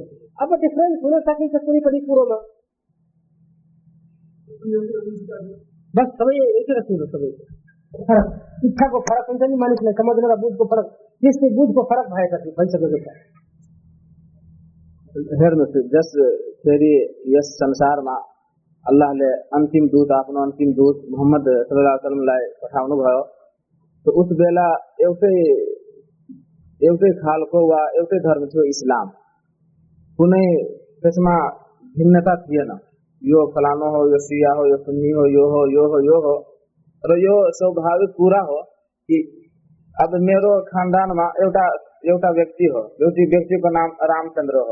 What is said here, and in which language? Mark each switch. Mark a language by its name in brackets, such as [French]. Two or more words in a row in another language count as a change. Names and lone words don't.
[Nepali] अब डिफरेन्स हुन सकिन्छ कुनै पनि कुरोमा, बस सबै एकै रकम हो। सबै फरक शिक्षाको फरक हुन्छ नि, मानिसलाई समझ्ने र बुझको फरक, त्यस्तै बुझको फरक भइसकेको छ। हेर्नुहोस्, जस फेरि यस संसारमा अल्लाहले अन्तिम दूत, आफ्नो अन्तिम दूत मोहम्मद [Arabic] صلى الله عليه وسلم [Nepali] पठाउनु भयो, तो उस बेला एउटै खालको वा एउटै धर्म थियो इस्लाम। कुनै त्यसमा भिन्नता थिएन, यो फलानो हो, यो सिया हो, यो सुन्नी हो, यो हो। र यो स्वाभाविक कुरा हो कि अब मेरो खानदानमा एउटा व्यक्ति हो, व्यक्तिको नाम रामचन्द्र हो।